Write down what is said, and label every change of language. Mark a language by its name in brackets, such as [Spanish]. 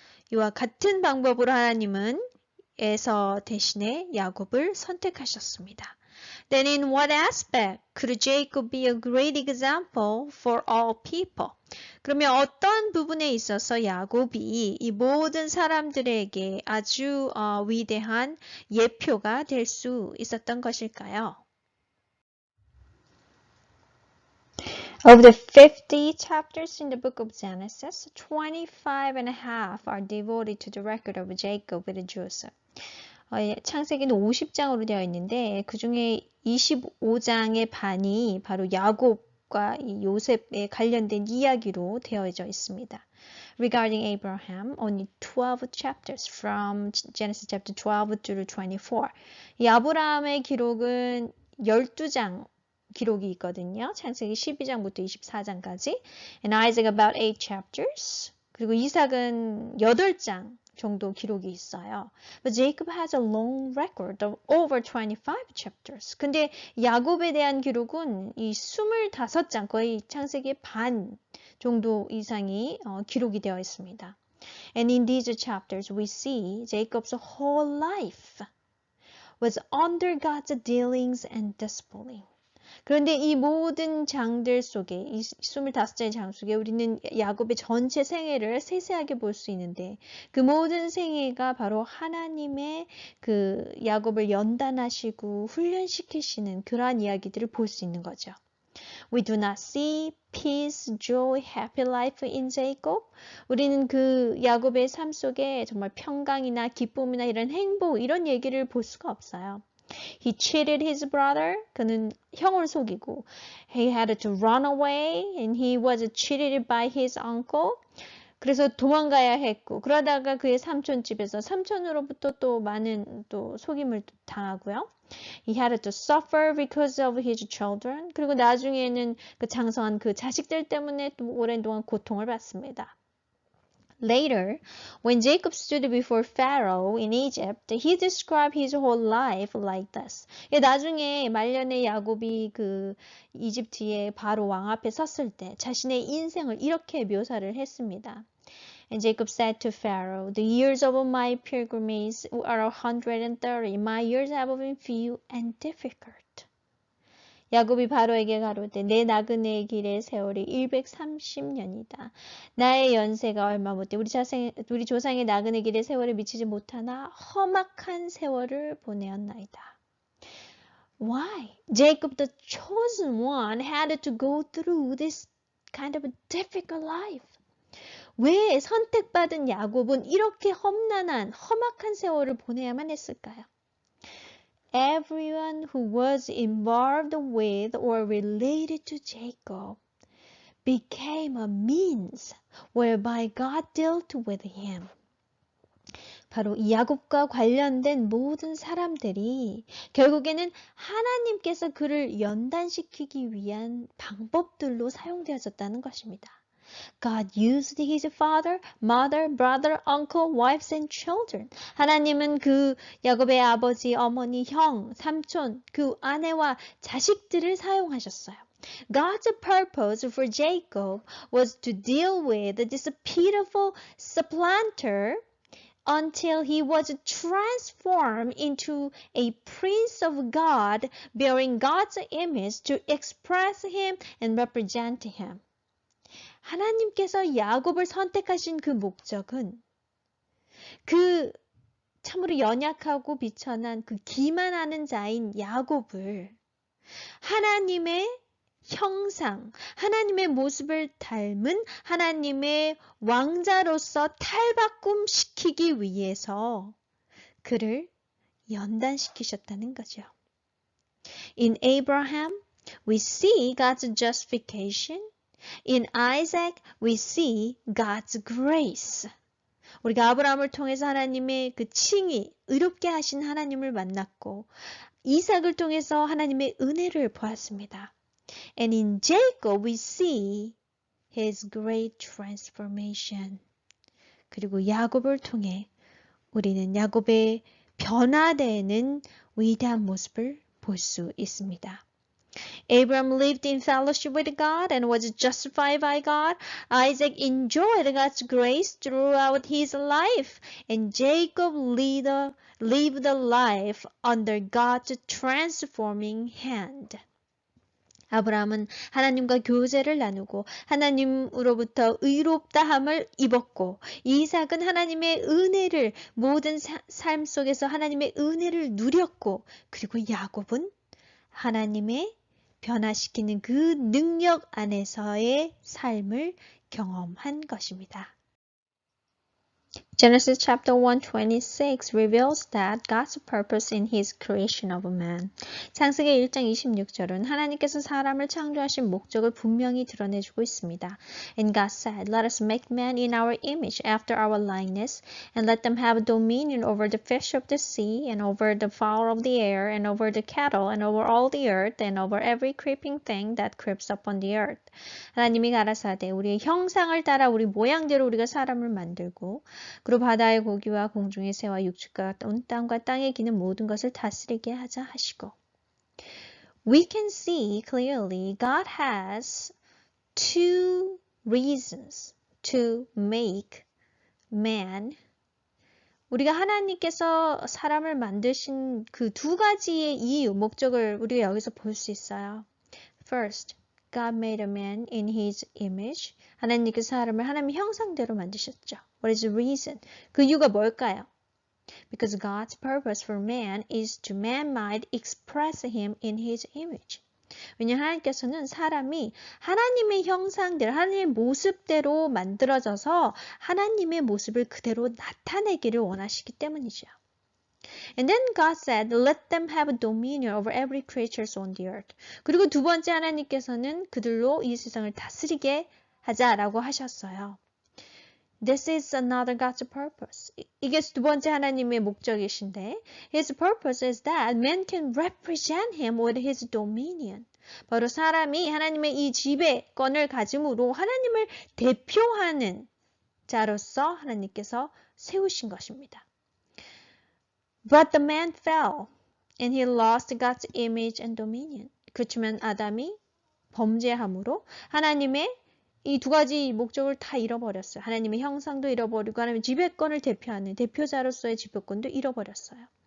[Korean] 이와 같은 방법으로 하나님은 에서 대신에 야곱을 선택하셨습니다. [English] Then in what aspect could Jacob be a great example for all people? [Korean] 그러면 어떤 부분에 있어서 야곱이 이 모든 사람들에게 아주 위대한 예표가 될 수 있었던 것일까요? [English] Of the 50 chapters in the book of Genesis, 25 and a half are devoted to the record of Jacob with Joseph. [Korean] 창세기는 50장으로 되어 있는데 그 중에 25장의 반이 바로 야곱과 요셉에 관련된 이야기로 되어져 있습니다. [English] Regarding Abraham, only 12 chapters from Genesis chapter 12 through 24. [Korean] 이 아브라함의 기록은 12장 기록이 있거든요. 창세기 12장부터 24장까지. [English] And Isaac about 8 chapters. [Korean] 그리고 이삭은 8장 정도 기록이 있어요. [English] But Jacob has a long record of over 25 chapters. [Korean] 근데 야곱에 대한 기록은 이 25장, 거의 창세기의 반 정도 이상이 기록이 되어 있습니다. [English] And in these chapters we see Jacob's whole life was under God's dealings and discipline. [Korean] 그런데 이 모든 장들 속에, 이 25장의 장 속에 우리는 야곱의 전체 생애를 세세하게 볼 수 있는데 그 모든 생애가 바로 하나님의 그 야곱을 연단하시고 훈련시키시는 그러한 이야기들을 볼 수 있는 거죠. [English] We do not see peace, joy, happy life in Jacob. [Korean] 우리는 그 야곱의 삶 속에 정말 평강이나 기쁨이나 이런 행복, 이런 얘기를 볼 수가 없어요. [English] He cheated his brother. [Korean] 그는 형을 속이고 [English] he had to run away and he was cheated by his uncle. [Korean] 그래서 도망가야 했고 그러다가 그의 삼촌 집에서 삼촌으로부터 또 많은 또 속임을 당하고요. [English] He had to suffer because of his children. [Korean] 그리고 나중에는 그 장성한 그 자식들 때문에 또 오랜 동안 고통을 받습니다. [English] Later, when Jacob stood before Pharaoh in Egypt, he described his whole life like this. [Korean] 나중에 말년에 야곱이 그 이집트의 바로 왕 앞에 섰을 때 자신의 인생을 이렇게 묘사를 했습니다. [English] And Jacob said to Pharaoh, The years of my pilgrimage are 130. My years have been few and difficult. [Korean] 야곱이 바로에게 가로되 내 나그네의 길의 세월이 130년이다. 나의 연세가 얼마 못돼 우리 조상의 나그네 길의 세월에 미치지 못하나 험악한 세월을 보내었나이다. [English] Why? Jacob, the chosen one, had to go through this kind of a difficult life. [Korean] 왜 선택받은 야곱은 이렇게 험악한 세월을 보내야만 했을까요? [English] Everyone who was involved with or related to Jacob became a means whereby God dealt with him. [Korean] 바로 이 야곱과 관련된 모든 사람들이 결국에는 하나님께서 그를 연단시키기 위한 방법들로 사용되어졌다는 것입니다. [English] God used his father, mother, brother, uncle, wives and children. [Korean] 하나님은 그 야곱의 아버지, 어머니, 형, 삼촌, 그 아내와 자식들을 사용하셨어요. [English] God's purpose for Jacob was to deal with this pitiful supplanter until he was transformed into a prince of God, bearing God's image to express him and represent him. [Korean] 하나님께서 야곱을 선택하신 그 목적은 그 참으로 연약하고 비천한 그 기만하는 자인 야곱을 하나님의 형상, 하나님의 모습을 닮은 하나님의 왕자로서 탈바꿈시키기 위해서 그를 연단시키셨다는 거죠. [English] In Abraham, we see God's justification. In Isaac, we see God's grace. [Korean] 우리가 아브라함을 통해서 하나님의 그 칭의, 의롭게 하신 하나님을 만났고 이삭을 통해서 하나님의 은혜를 보았습니다. [English] And in Jacob, we see his great transformation. [Korean] 그리고 야곱을 통해 우리는 야곱의 변화되는 위대한 모습을 볼 수 있습니다. [English] Abraham lived in fellowship with God and was justified by God. Isaac enjoyed God's grace throughout his life. And Jacob lived a life under God's transforming hand. [Korean] 아브라함은 하나님과 교제를 나누고 하나님으로부터 의롭다함을 입었고 이삭은 하나님의 은혜를 모든 삶 속에서 하나님의 은혜를 누렸고 그리고 야곱은 하나님의 변화시키는 그 능력 안에서의 삶을 경험한 것입니다. [English] Genesis chapter 1:26 reveals that God's purpose in his creation of man. [Korean] 창세기 1장 26절은 하나님께서 사람을 창조하신 목적을 분명히 드러내주고 있습니다. [English] And God said, Let us make man in our image after our likeness, and let them have dominion over the fish of the sea, and over the fowl of the air, and over the cattle, and over all the earth, and over every creeping thing that creeps upon the earth. [Korean] 하나님이 가라사대 우리의 형상을 따라 우리 모양대로 우리가 사람을 만들고 그리고 바다의 고기와 공중의 새와 육축과 온 땅과 땅에 기는 모든 것을 다스리게 하자 하시고 [English] We can see clearly God has two reasons to make man. [Korean] 우리가 하나님께서 사람을 만드신 그 두 가지의 이유, 목적을 우리가 여기서 볼 수 있어요. [English] First, God made a man in his image. [Korean] 하나님께서 사람을 하나님의 형상대로 만드셨죠. [English] What is the reason? [Korean] 그 이유가 뭘까요? [English] Because God's purpose for man is to man might express him in his image. [Korean] 왜냐하면 하나님께서는 사람이 하나님의 형상대로, 하나님의 모습대로 만들어져서 하나님의 모습을 그대로 나타내기를 원하시기 때문이죠. [English] And then God said, let them have dominion over every creature on the earth. [Korean] 그리고 두 번째 하나님께서는 그들로 이 세상을 다스리게 하자라고 하셨어요. [English] This is another God's purpose. [Korean] 이게 두 번째 하나님의 목적이신데 [English] His purpose is that man can represent Him with His dominion. [Korean] 바로 사람이 하나님의 이 지배권을 가짐으로 하나님을 대표하는 자로서 하나님께서 세우신 것입니다. [English] But the man fell, and he lost God's image and dominion. [Korean] 그렇지만 아담이 범죄함으로 하나님의 이 두 가지 목적을 다 잃어버렸어요. 하나님의 형상도 잃어버리고 하나님의 지배권을 대표하는 대표자로서의 지배권도 잃어버렸어요.